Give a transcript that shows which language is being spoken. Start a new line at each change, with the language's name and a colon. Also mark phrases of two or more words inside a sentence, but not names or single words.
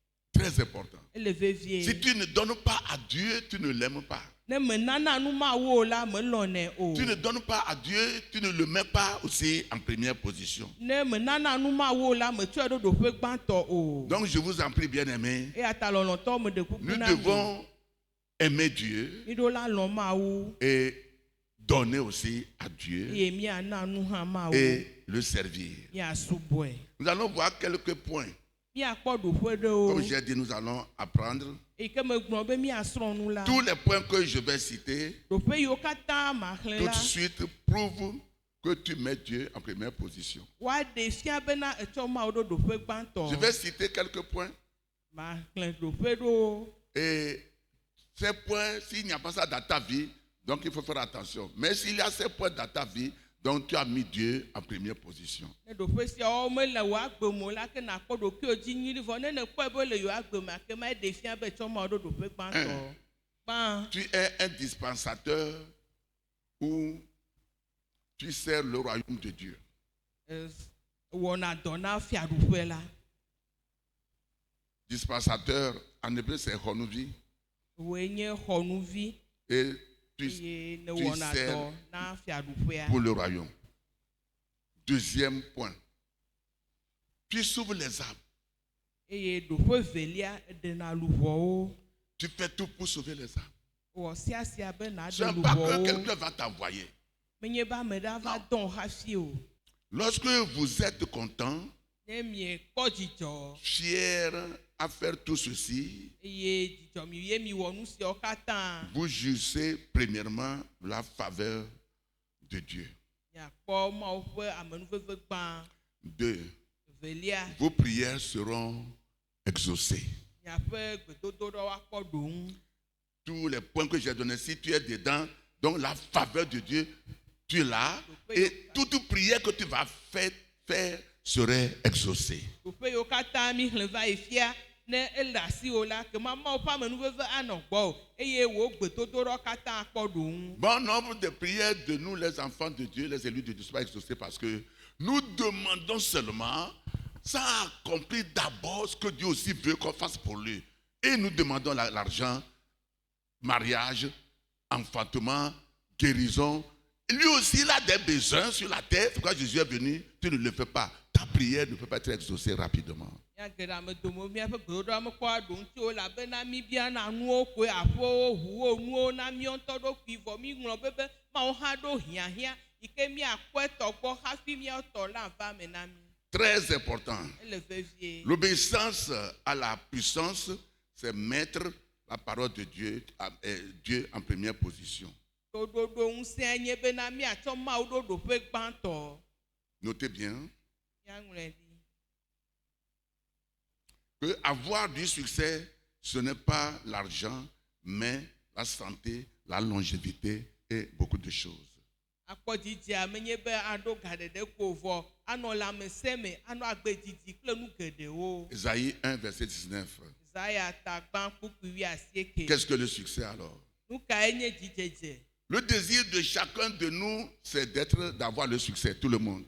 French: Très important.
Ewe: ele vevie.
French: Si tu ne donnes pas à Dieu, tu ne l'aimes pas.
Ewe: Ne me nana nu ma wo la me lɔnɛ o.
French: Tu ne donnes pas à Dieu, tu ne le mets pas aussi en première position.
Ewe: Ne me nana nu ma wo la me tsɔe ɖo ɖoƒe gbãtɔ o.
French: Donc je vous en prie, bien-aimés,
Ewe: Eya ta lɔlɔtɔ me ɖe kuku
French: nous
Ewe: na mi.
French: devons aimer Dieu
Ewe: Mi ɖo la lɔ Mawu
French: et donner aussi à Dieu
Ewe: eye miana nu hã Mawu.
French: et le servir.
Ewe: Miasubɔe.
French: Nous allons voir quelques points.
Ewe: Miakpɔ ɖoƒe ɖewo.
French: Comme j'ai dit, nous allons apprendre.
Ewe: Eyi ke megblɔ be miasrɔ̃ nu la.
French: Tous les points que je vais citer,
Ewe: Ɖoƒe yiwo katã maxlẽ
French: tout
Ewe: la.
French: de suite prouvent que tu mets Dieu en première position.
Ewe: Woaɖe fia bena etsɔ Mawu ɖo ɖoƒe
French: Je
Ewe: gbãtɔ.
French: vais citer quelques points.
Ewe: Maxlẽ ɖoƒe ɖo.
French: Et ces points, s'il n'y a pas ça dans ta vie, donc il faut faire attention. Mais s'il y a ces points dans ta vie, donc tu as mis Dieu en première position.
Ewe: Ne ɖoƒe siawo mele wò agbe me o la ke nakpɔ ɖokuiwò dzi nyuie vɔ ne nekpɔe be le yewo agbe me ake ma ɖe fia be tsɔ Mawu ɖo ɖoƒe gbãtɔ. Gbã.
French: Tu es un dispensateur où tu sers le royaume de Dieu.
Ewe: Wɔna dɔ na fiaɖuƒe la.
French: Dispensateur, en hébreu c'est Honuvi.
Ewe: Woe nye xɔnuvi
French: Et
Ewe: eye ne
French: tu
Ewe: wɔna
French: sers
Ewe: dɔ na fiaɖuƒea.
French: pour le royaume. Deuxième point. Tu sauves les âmes.
Ewe: Eye ɖoƒe velia ɖena luʋɔwo.
French: Tu fais tout pour sauver les âmes.
Ewe: Wɔ sia be
French: Ce
Ewe: naɖe
French: n'est pas que
Ewe: luʋɔwo.
French: quelqu'un va t'envoyer.
Ewe: Menye be ame ɖe va dɔn hafi o.
French: Lorsque vous êtes content,
Ewe: Ne miekpɔ dzidzɔ
French: fier à faire tout ceci,
Ewe: eye dzidzɔ mi ye miwɔ nu siawo katã.
French: vous jouissez premièrement la faveur de Dieu.
Ewe: Miakpɔ Mawu ƒe amenuveve gbã. 2. Velia
French: Vos prières seront exaucées.
Ewe: miaƒe gbedodoɖa woakpɔ ɖoŋu.
French: Tous les points que j'ai donnés, si tu es dedans, donc la faveur de Dieu, tu l'as, et toute prière que tu vas faire serait exaucée.
Ewe: Ɖoƒe yiwo katã mi xlẽ va yi fia ne ele asiwò la ke Mawu ƒe amenuveve anɔ gbɔwò eye wò gbedodoɖa katã akpɔ ɖoŋu.
French: Bon nombre de prières de nous, les enfants de Dieu, les élus de Dieu, ne sont pas exaucées parce que nous demandons seulement, ça accomplit d'abord ce que Dieu aussi veut qu'on fasse pour lui. Et nous demandons l'argent, mariage, enfantement, guérison. Lui aussi, il a des besoins sur la terre. Pourquoi Jésus est venu? Tu ne le fais pas. Ta prière ne peut pas être exaucée rapidement.
Ewe: Mia geɖe ame dome miaƒe gbedodoɖa mekpɔa ɖoŋu tso elabena mi biana nuwo koe aƒewo ʋuwo nuwo na mi ŋutɔ ɖokui vɔ mi ŋlɔ be Mawu hã ɖo hiahiã yi ke miakpɔ etɔ gbɔ hafi miatɔ la va me na mi.
French: Très important.
Ewe: Ele vevie.
French: L'obéissance à la puissance, c'est mettre la parole de Dieu, Dieu en première position.
Ewe: Ɖoɖoɖo ŋusẽ nye bena miatsɔ Mawu ɖo ɖoƒe gbãtɔ.
French: Notez bien
Ewe: Miaŋlɔe ɖi.
French: que avoir du succès, ce n'est pas l'argent, mais la santé, la longévité et beaucoup de choses.
Ewe: Akpɔ dzidzia menye be aɖo gaɖeɖe ko vɔ anɔ lãmesẽ me anɔ agbe didi kple nu geɖewo.
French: Ésaïe 1, verset 19.
Ewe: Isaya tagbã kpukpui 19.
French: Qu'est-ce que le succès alors?
Ewe: Nu kae nye dzidzedze?
French: Le désir de chacun de nous, c'est d'avoir le succès, tout le monde.